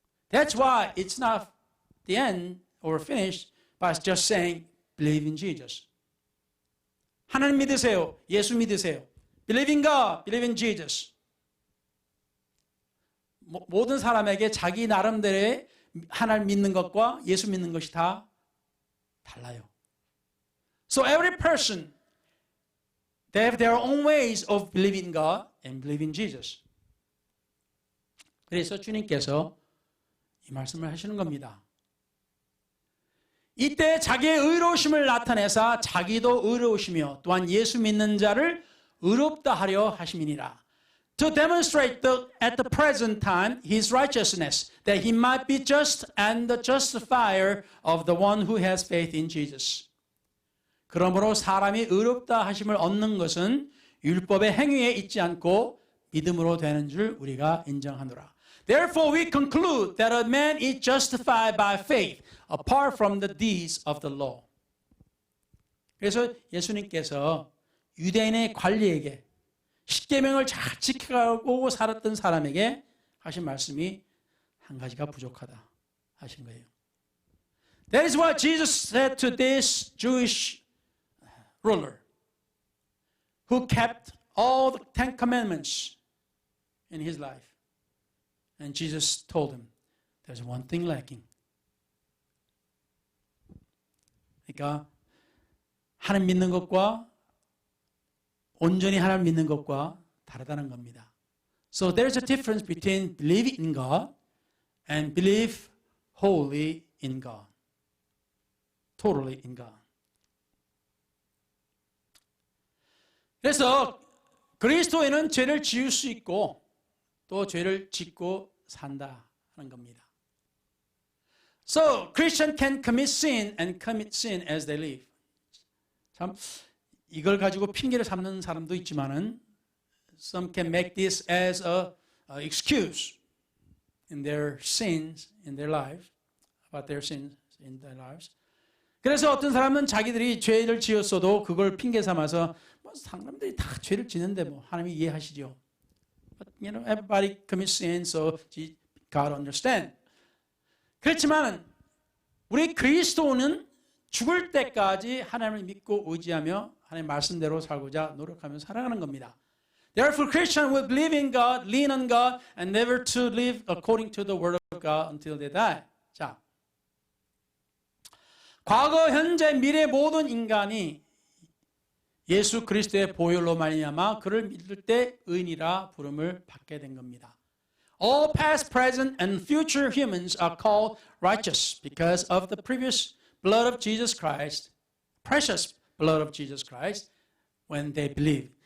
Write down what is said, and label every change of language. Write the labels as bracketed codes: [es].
[en] That's why it's not the end or finished by just saying, believe in Jesus. [ko] 하나님 믿으세요. 예수 믿으세요. [en] Believe in God, believe in Jesus. [ko] 모든 사람에게 자기 나름대로의 하나님 믿는 것과 예수 믿는 것이 다 달라요. [en] So every person, they have their own ways of believing God and believing Jesus. [ko] 그래서 주님께서 이 말씀을 하시는 겁니다. 이때 자기의 의로우심을 나타내사 자기도 의로우시며 또한 예수 믿는 자를 의롭다 하려 하심이니라. [en] To demonstrate at the present time his righteousness, that he might be just and the justifier of the one who has faith in Jesus. [ko] 그러므로 사람이 의롭다 하심을 얻는 것은 율법의 행위에 있지 않고 믿음으로 되는 줄 우리가 인정하노라. [en] Therefore we conclude that a man is justified by faith apart from the deeds of the law. [ko] 그래서 예수님께서 유대인의 관리에게 십계명을 잘 지켜가고 살았던 사람에게 하신 말씀이 한 가지가 부족하다 하신 거예요. [en] That is what Jesus said to this Jewish ruler who kept all the 10 commandments in his life. And Jesus told him, there's one thing lacking. [ko] 그러니까 하나님 믿는 것과 온전히 하나님 믿는 것과 다르다는 겁니다. [en] So there's a difference between believing in God and believe wholly in God. Totally in God. [ko] 그래서 그리스도인은 죄를 지을 수 있고 또 죄를 짓고 산다 하는 겁니다. [en] So Christian can commit sin and commit sin as they live. [ko] 참 이걸 가지고 핑계를 삼는 사람도 있지만은 [en] some can make this as a excuse in their sins in their lives, about their sins in their lives. [ko] 그래서 어떤 사람은 자기들이 죄를 지었어도 그걸 핑계 삼아서 뭐 사람들이 다 죄를 짓는데 뭐 하나님이 이해하시죠. [en] But you know, everybody commits sin, so God understand. [ko] 그렇지만 우리 그리스도는 죽을 때까지 하나님을 믿고 의지하며 하나님 말씀대로 살고자 노력하며 살아가는 겁니다. [en] Therefore, Christians will believe in God, lean on God, and never to live according to the word of God until they die. [ko] 자, 과거, 현재, 미래 모든 인간이 예수 그리스도의 보혈로 말미암아 그를 믿을 때 의인이라 부름을 받게 된 겁니다. [en] All past, present, and future humans are called righteous because of the previous blood of Jesus Christ, precious blood of Jesus Christ, when they believe.